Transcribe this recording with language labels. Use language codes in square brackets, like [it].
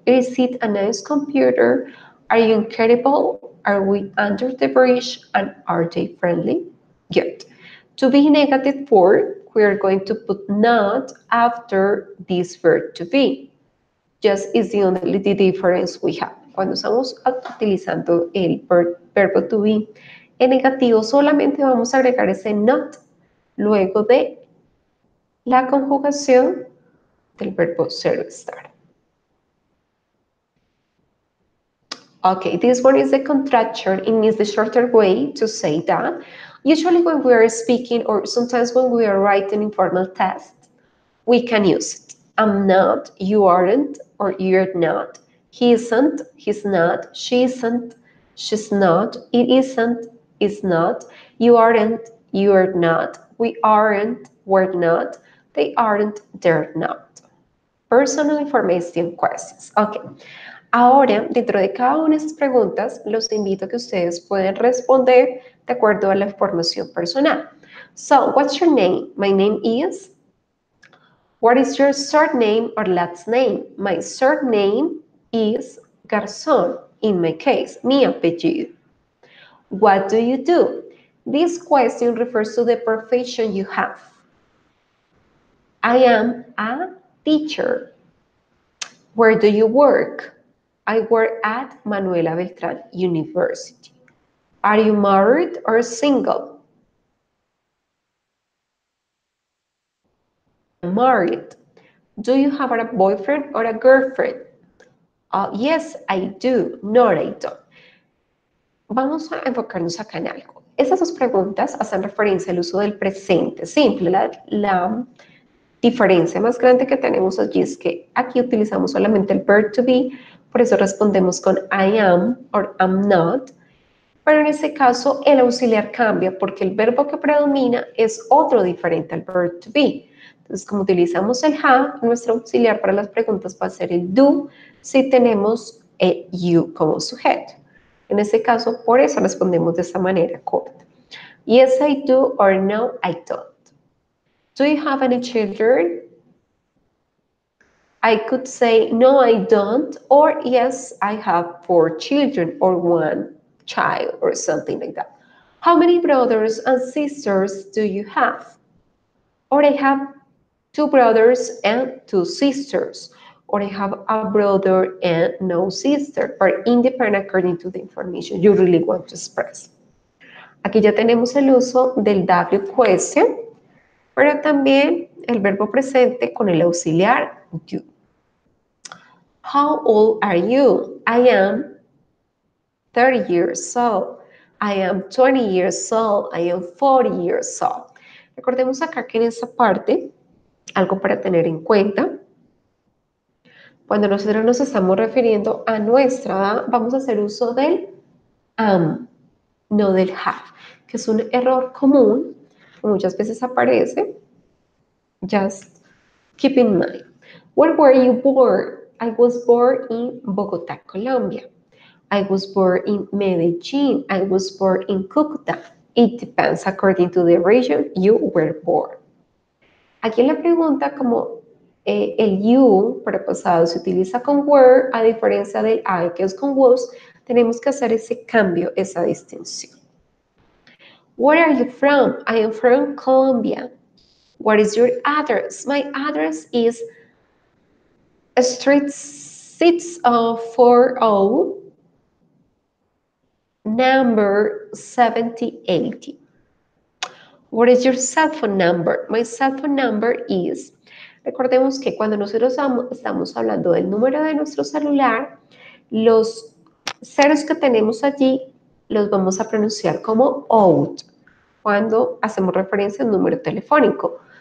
[en] Is it a nice computer? Are you incredible? Are we under the bridge? And are they friendly? Good. To be negative form, we are going to put not after this verb to be. Just is the only difference we have. [es] Cuando estamos utilizando el verbo to be en negativo, solamente vamos a agregar ese not luego de la conjugación del verbo ser o estar. [en] Okay, this one is the contraction. It means the shorter way to say that. Usually when we are speaking or sometimes when we are writing informal tests, we can use it. I'm not, you aren't, or you're not. He isn't, he's not, she isn't, she's not, it isn't, it's not, you aren't, you're not, we aren't, we're not, they aren't, they're not. Personal information questions. Ok. [es] Ahora, dentro de cada una de estas preguntas, los invito a que ustedes puedan responder de acuerdo a la información personal. [en] So, what's your name? My name is. What is your surname or last name? My surname is Garzón, in my case, [es] mi apellido. [en] What do you do? This question refers to the profession you have. I am a teacher. Where do you work? I work at Manuela Beltrán University. Are you married or single? I am married. Do you have a boyfriend or a girlfriend? Yes, I do. No, I don't. [es] Vamos a enfocarnos acá en algo. Estas dos preguntas hacen referencia al uso del presente simple. La diferencia más grande que tenemos allí es que aquí utilizamos solamente el verb to be, por eso respondemos con [en] I am or am not, [es] pero en este caso el auxiliar cambia porque el verbo que predomina es otro diferente al verb to be. Entonces, como utilizamos el have, nuestro auxiliar para las preguntas va a ser el do si tenemos el you como sujeto. En este caso, por eso respondemos de esta manera corta. [en] Yes, I do, or no, I don't. Do you have any children? I could say, no, I don't, or yes, I have 4 children, or 1 child, or something like that. How many brothers and sisters do you have? Or I have 2 brothers and 2 sisters, or I have a brother and no sister, or independent according to the information you really want to express. [es] Aquí ya tenemos el uso del W question, pero también el verbo presente con el auxiliar do. [en] How old are you? I am 30 years old. I am 20 years old. I am 40 years old. [es] Recordemos acá que en esta parte, algo para tener en cuenta, cuando nosotros nos estamos refiriendo a nuestra edad, vamos a hacer uso del am, no del have, que es un error común que muchas veces aparece. [en] Just keep in mind. Where were you born? I was born in Bogotá, Colombia. I was born in Medellin. I was born in Cúcuta. It depends according to the region you were born. [es] Aquí en la pregunta, como el you para pasado se utiliza con were, a diferencia del I que es con was, tenemos que hacer ese cambio, esa distinción. [en] Where are you from? I am from Colombia. What is your address? My address is Street 640, number 7080. What is your cell phone number? My cell phone number is... [es] Recordemos que cuando nosotros estamos hablando del número de nuestro celular, los ceros que tenemos allí los vamos a pronunciar como out cuando hacemos referencia al número telefónico.